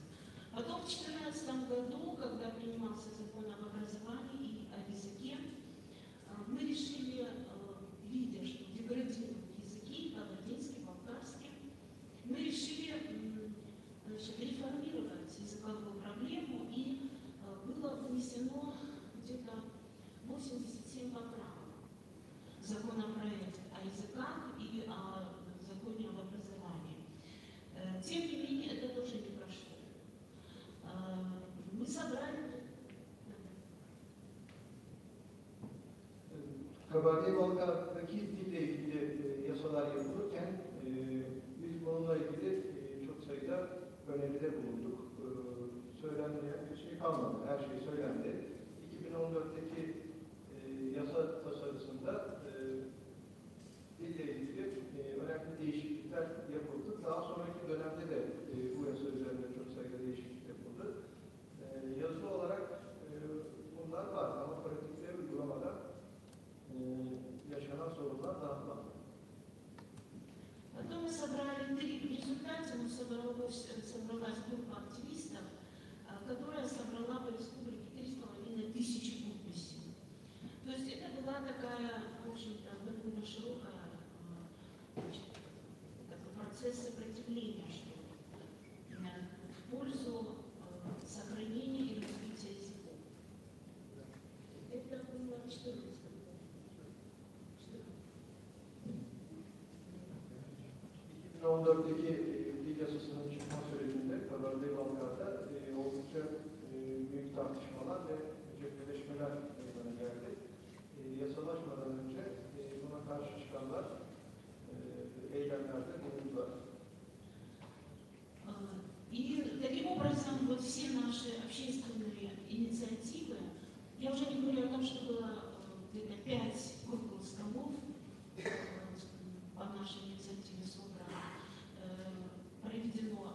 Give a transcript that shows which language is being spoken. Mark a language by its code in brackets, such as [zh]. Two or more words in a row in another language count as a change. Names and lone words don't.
[ru] Потом в 2014 году, когда принимался закон об образовании и о языке, мы решили, видя, что деградируют языки, кабардинский, болгарский, мы решили реформировать языковую проблему, и было внесено где-то 87 поправок в законопроект о языках и о законе об образовании. Тем не менее, это тоже не прошло. Мы собрали... [tr] Kabardey-Balkar'daki dille ilgili yasalar yapılırken biz bununla ilgili çok sayıda öneride bulunduk. Söylenmeyen bir şey kalmadı. Her şey söylendi. 2014'teki yasa tasarısında dille ilgili önemli değişiklikler yapıldı. Daha sonraki dönemde de bu yasa üzerinde çok sayıda değişiklik yapıldı. Yazılı olarak bunlar var ama pratikte uygulamada yaşanan sorunlar daha fazla. [ru] Потом мы собрали в результате собралась группа активистов, которая собрала по республике 3,5 тысячи подписей. То есть это была такая, в общем-то, довольно широкая такой процесс сопротивления, что в пользу сохранения и развития языков. Это было 14. [tr] 2014'deki dil yasasının çıkma sürecinde Kabardey-Balkar'da oldukça büyük tartışmalar ve cepheleşmeler meydana geldi. Yasalaşmadan önce buna karşı çıkanlar eylemlerde bulundular. [ru] И таким образом вот все наши общественные инициативы, я уже не говорю о том, что было где-то 5 круглых столов по нашей инициативе собрано, проведено.